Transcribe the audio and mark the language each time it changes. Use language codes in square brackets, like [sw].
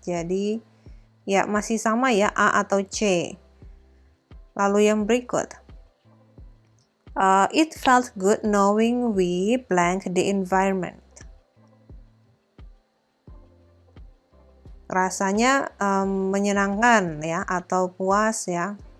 [id] Jadi, ya masih sama ya, A atau C. Lalu yang berikut. [en] It felt good knowing we blank the environment. [id] Rasanya menyenangkan ya atau puas ya.